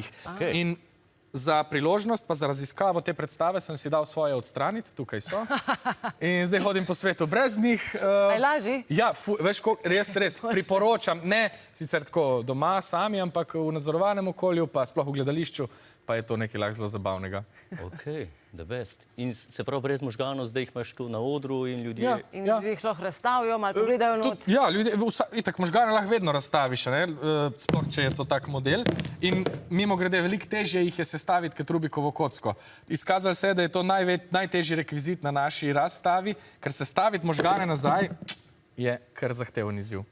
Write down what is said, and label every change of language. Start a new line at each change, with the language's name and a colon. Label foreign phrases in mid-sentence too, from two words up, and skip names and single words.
Slovenian: In za priložnost, pa za raziskavo te predstave sem si dal svoje odstraniti, tukaj so. In zdaj hodim po svetu brez njih. Aj laži? Ja, veš, res, priporočam, ne sicer tako doma sami, ampak v nadzorovanem okolju, pa sploh v gledališču, pa je to nekaj lahko zelo zabavnega.
English: Ok, the best.
Slovenian: In se prav brez možganov, zdaj jih imaš tu na odru in ljudje... In ljudje jih lahko razstavijo, malo pogledajo not. Ja, ljudje, itak možgane lahko vedno razstaviš, sploh, če je to tak model. In mimo grede, veliko težje jih je sestaviti kot Rubikovo kocko. Izkazalo se je, da je to najtežji rekvizit na naši razstavi, ker sestaviti možgane nazaj je kar zahteven izziv.